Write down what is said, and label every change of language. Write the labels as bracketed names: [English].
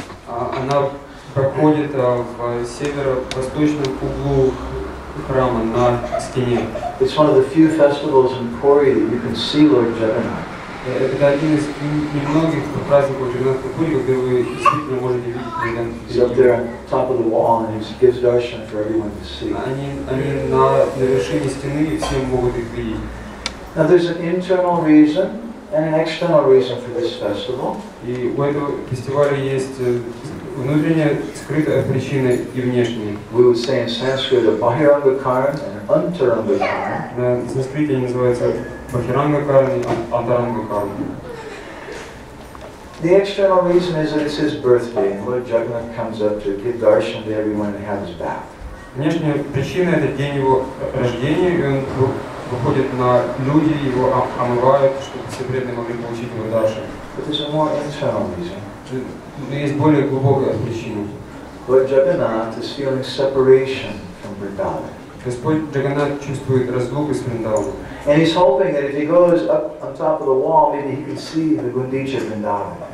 [Russian] Она проходит в северо-восточном углу храма на стене. [English] It's one of the few festivals in Puri that you can see Lord Jagannath. [Russian] Это один из немногих праздников Джаганнатха Пури, когда вы действительно можете видеть Джаганнатха. [English] He's up there on top of the wall and he gives darshan for everyone to see. [Russian] Они на вершине стены и все могут их видеть. [English] Now there's an internal reason and an external reason for this festival. [Russian] И у этого фестиваля есть внутренняя скрытая причина и внешняя. [English] We would say in Sanskrit a bahiranga karma and an antaranga karma. [Russian] На санскрите они называются бахиранга карма и антаранга карма. [English] The external reason is that it's his birthday and Lord Jagannath comes up to give darshan to everyone and have his bath. [Russian] Внешняя причина это день его рождения, и он выходит на люди, его омывают, чтобы все преданные могли получить его даршан. [English] But there's a more internal reason. [Russian] Но есть более глубокая причина. [English] Lord Jagannath is feeling separation from Vrindavan. [Russian] Господь Джаганнат чувствует разлуку с Вриндаваном. [English] And he's hoping that if he goes up on top of the wall, maybe he can see the Gundicha Vrindavan.